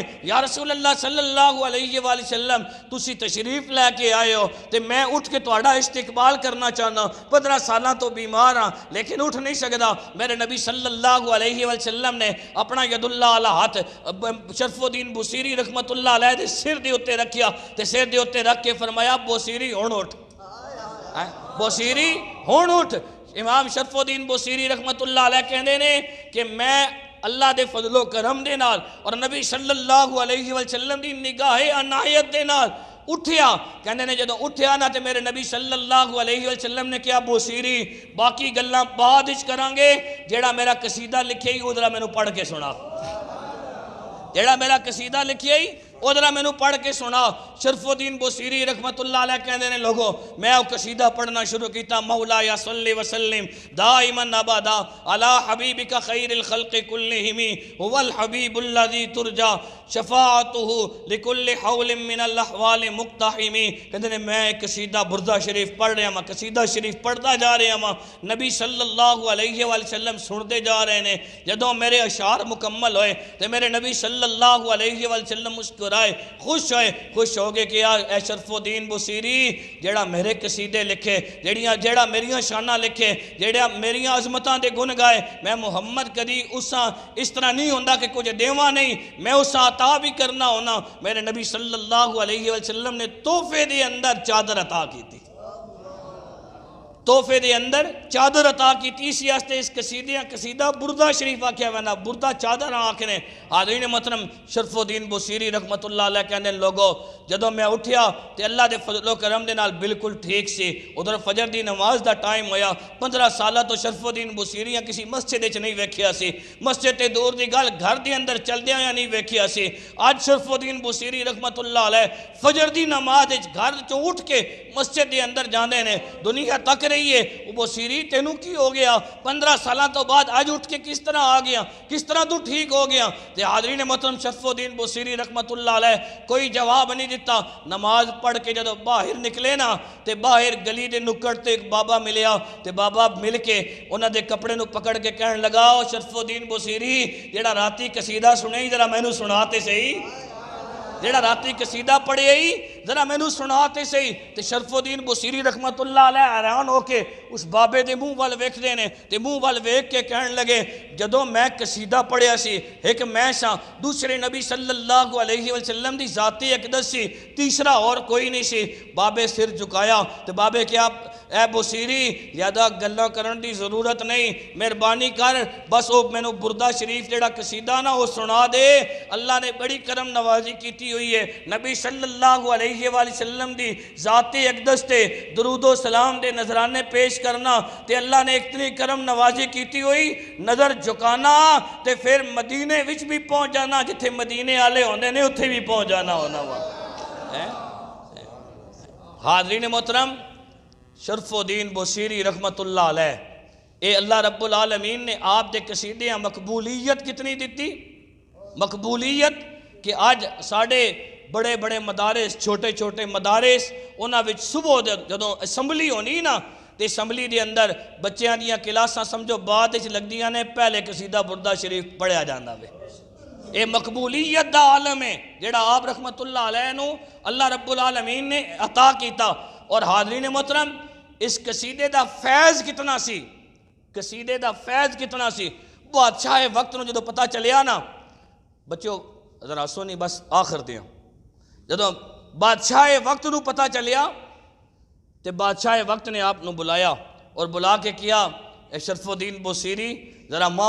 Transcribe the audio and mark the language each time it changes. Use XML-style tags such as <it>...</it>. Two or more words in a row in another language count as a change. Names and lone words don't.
<pa>یا رسول اللہ</pa> <ar>صلی اللہ علیہ وسلم</ar> <pa>تسی تشریف لے کے آئے ہو تے میں اٹھ کے تہاڈا استقبال کرنا چاہنا، 15 سالاں تو بیمار ہاں لیکن اٹھ نہیں سکدا۔ میرے نبی</pa> <ar>صلی اللہ علیہ وسلم</ar> <pa>نے اپنا ید اللہ علیہ ہاتھ شرف الدین بوصیری</pa> <ar>رحمت اللہ علیہ</ar> <pa>دے سر دے اتے رکھیا تے سر دے اتے رکھ کے فرمایا بوصیری ہن اٹھ، بوصیری ہن اٹھ۔ امام شرف الدین بوصیری</pa> <ar>رحمت اللہ علیہ</ar> <pa>کہندے نے کہ میں اللہ دے فضل و کرم دے نال اور نبی</pa> <ar>صلی اللہ علیہ وسلم</ar> <pa>دی نگاہ عنایت دے نال اٹھیا، کہنے نے جدو اٹھیا نا تے میرے نبی</pa> <ar>صلی اللہ علیہ وسلم</ar> <pa>نے کیا بوصیری باقی گلاں بعد وچ کران گے، جیڑا میرا قصیدہ لکھیا ہی ادھر مینوں پڑھ کے سنا، جیڑا میرا قصیدہ لکھیا ہی ادھر مینوں پڑھ کے سنا۔ شرف الدین بوصیری رحمت اللہ علیہ کہندے نے لوگوں میں او قصیدہ پڑھنا شروع کیتا،</pa> <ar>مولا یا صلی وسلم دائما ابدا علی حبیبک خیر الخلق کلہم هو الحبیب الذی ترجا شفاعتہ لکل حول من الاحوال مقتحم۔</ar> <pa>کہندے نے میں قصیدہ بردہ شریف پڑھ رہا ہاں، قصیدہ شریف پڑھتا جا رہا ہاں، نبی</pa> <ar>صلی اللہ علیہ وسلم</ar> <pa>سنتے جا رہے ہیں۔ جدوں میرے اشعار مکمل ہوئے تے میرے نبی</pa> <ar>صلی اللہ علیہ وسلم</ar> <pa>مسکرائے، خوش ہوئے، خوش ہو گئے کہ اے شرف الدین بوصیری جیڑا میرے قصیدے لکھے، جیڑا میریاں شانہ لکھے، جیڑا میریاں عظمتاں دے گن گائے، میں محمد کدی اس طرح نہیں ہوندہ کہ کچھ دیواں نہیں، میں اساں عطا بھی کرنا ہونا۔ میرے نبی</pa> <ar>صلی اللہ علیہ وسلم</ar> <pa>نے تحفے دے اندر چادر عطا کی تھی، تحفے دے اندر چادر عطا کی تھی، اسی واسطے اس قصیدہ بردہ شریف آکھیا وینا، بردہ چادر آکھنے۔ حاضرین محترم شرف الدین بوصیری</pa> <ar>رحمت اللہ علیہ</ar> <pa>کہنے لوگوں جدوں میں اٹھیا تے اللہ دے فضل و کرم دے نال بالکل ٹھیک سی، ادھر فجر دی نماز دا ٹائم ہویا۔ 15 سالہ تو شرف الدین بوصیری کسی مسجد وچ نہیں ویکھیا سی، مسجد تے دور دی گل گھر دے اندر چلدے ہویا نہیں ویکھیا سی۔ اج شرف الدین بوصیری</pa> <ar>رحمت اللہ علیہ</ar> <pa>فجر دی نماز وچ گھر چوں اٹھ کے مسجد دے اندر جاندے نے، دنیا تک رہی ہے بوصیری تینوں کی ہو گیا، 15 سالہ تو بعد آج اٹھ کے کس طرح آ گیا، کس طرح تو ٹھیک ہو گیا؟ تے حاضرین محترم شرف الدین بوصیری</pa> <ar>رحمت اللہ علیہ</ar> <pa>کوئی جواب نہیں دیتا۔ نماز پڑھ کے جدو باہر نکلے نا تے باہر گلی دے نکڑ تے ایک بابا ملیا تے بابا مل کے انہاں دے کپڑے نو پکڑ کے کہن لگا شرف الدین بوصیری جیڑا راتی قصیدہ سنے ہی ذرا مینوں سناتے صحیح، جیڑا راتی قصیدہ پڑھے ہی ذرا مینوں سناتے صحیح تے شرف الدین بصیری</pa> <ar>رحمت اللہ علیہ</ar> <pa>حیران ہو کے اس بابے دے منہ وال ویکھدے نے تے منہ وال ویکھ کے کہن لگے جدوں میں قصیدہ پڑھیا سی ایک میں سا دوسرے نبی</pa> <ar>صلی اللہ علیہ وسلم</ar> <pa>دی ذاتی اقدس سی تیسرا اور کوئی نہیں سی بابے سر جھکایا تے بابے کیا اے بصیری زیادہ گلاں کرن دی ضرورت نہیں مہربانی کر بس او مینوں بردہ شریف جڑا قصیدہ نا وہ سنا دے اللہ نے بڑی کرم نوازی کیتی ہوئی ہے نبی</pa> <ar>صلی اللہ علیہ وآلہ وسلم</ar> <pa>دی ذاتی اقدس تے درود و سلام دے نظرانے پیش کرنا تے اللہ نے اتنی کرم نوازی کیتی ہوئی نظر جھکانا تے پھر مدینے وچ بھی پہنچ جانا جتھے مدینے والے ہوندے نے اتھے بھی پہنچ جانا ہونا وا حاضرین محترم شرف الدین بصیری</pa> <ar>رحمت اللہ علیہ</ar> <pa>اے</pa> <ar>اللہ رب العالمین</ar> <pa>نے آپ دے قصیدے مقبولیت کتنی دیتی مقبولیت کہ آج ساڑھے بڑے بڑے مدارس چھوٹے چھوٹے مدارس انہاں وچ صبح جدوں اسمبلی ہونی نا تے اسمبلی دے اندر بچیاں دیاں کلاساں سمجھو بعد وچ لگدیاں نے پہلے قصیدہ بردہ شریف پڑھیا جاندا وے اے مقبولیت دا عالم ہے جڑا آپ</pa> <ar>رحمت اللہ علیہ</ar> <pa>نو</pa> <ar>اللہ رب العالمین</ar> <pa>نے عطا کیتا اور حاضرین محترم اس قصیدے دا فیض کتنا سی قصیدے دا فیض کتنا سی بادشاہ وقت نو جدو پتہ چلیا نا بچو ذرا سونی بس آخر دیا جدو بادشاہ وقت نو پتہ چلیا تے بادشاہ وقت نے آپ نو بلایا اور بلا کے کیا اے شرف الدین بصیری ذرا ماں</pa>